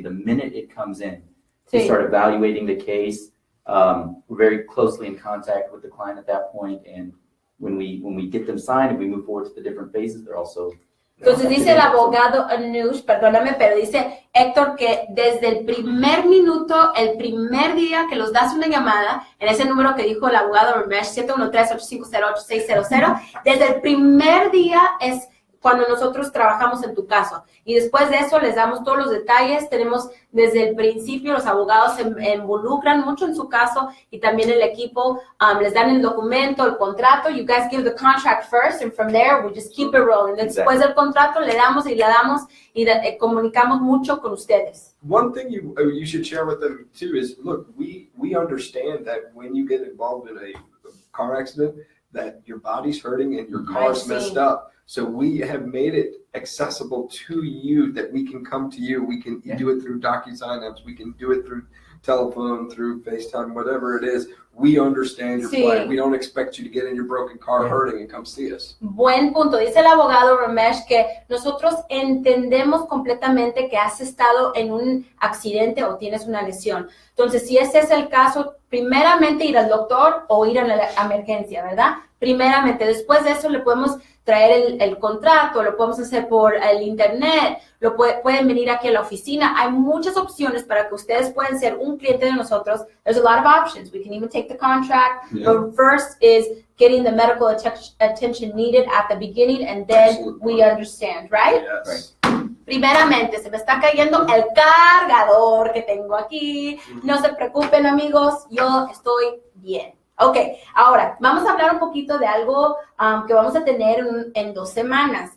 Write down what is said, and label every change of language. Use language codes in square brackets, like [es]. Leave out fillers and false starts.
[en] The minute it comes in, we start evaluating the case. We're very closely in contact with the client at that point, and when we get them signed and we move forward to the different phases, they're also. [es] Entonces dice el abogado Anuj, perdóname, pero dice Héctor que desde el primer minuto, el primer día que los das una llamada, en ese número que dijo el abogado Ramesh, 713-850-8600, desde el primer día es cuando nosotros trabajamos en tu caso. Y después de eso les damos todos los detalles. Tenemos desde el principio, los abogados se involucran mucho en su caso y también el equipo les dan el documento, el contrato. [en] You guys give the contract first and from there we just keep it rolling. [es] Después del contrato le damos y comunicamos mucho con ustedes. [en] One thing you should share with them too is, look, we understand that when you get involved in a car accident, that your body's hurting and your car's messed up. So we have made it accessible to you that we can come to you. We can do it through DocuSign apps. We can do it through telephone, through FaceTime, whatever it is, we understand your plight. We don't expect you to get in your broken car hurting and come see us. [es] Buen punto. Dice el abogado Ramesh que nosotros entendemos completamente que has estado en un accidente o tienes una lesión. Entonces, si ese es el caso, primeramente ir al doctor o ir a la emergencia, ¿verdad? Primeramente. Después de eso le podemos traer el contrato, lo podemos hacer por el internet, pueden venir aquí a la oficina. Hay muchas opciones para que ustedes puedan ser un cliente de nosotros. [en] There's a lot of options. We can even take the contract. But first is getting the medical attention needed at the beginning, and then we understand, right? Yes. [es] Primeramente, se me está cayendo el cargador que tengo aquí. No se preocupen, amigos, yo estoy bien. Ok, ahora vamos a hablar un poquito de algo que vamos a tener en 2 semanas.